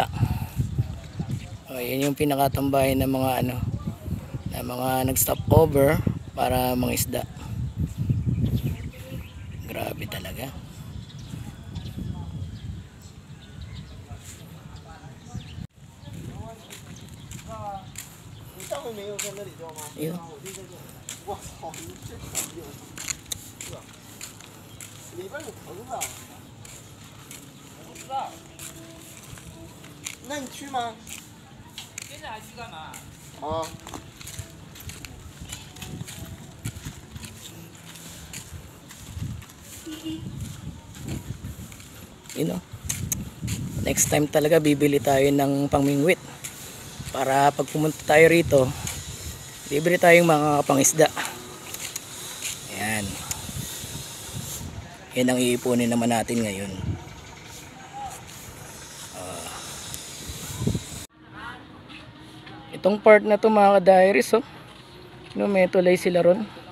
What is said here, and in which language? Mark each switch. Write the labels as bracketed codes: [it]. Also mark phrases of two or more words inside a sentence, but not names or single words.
[tl] Yan yung pinakatambahin ng mga na mga nag-stop over para mangisda. Grabe talaga. Yun. [zh] 里边有棚子。不知道。那你去吗？现在还去干嘛？啊。 [en] You know, next time [tl] talaga bibili tayo ng pangmingwit para pag pumunta tayo rito, bibili tayong mga pangisda. Ayan. Yan ang iipunin naman natin ngayon. Itong part na to mga ka-diaries, may tulay sila ron.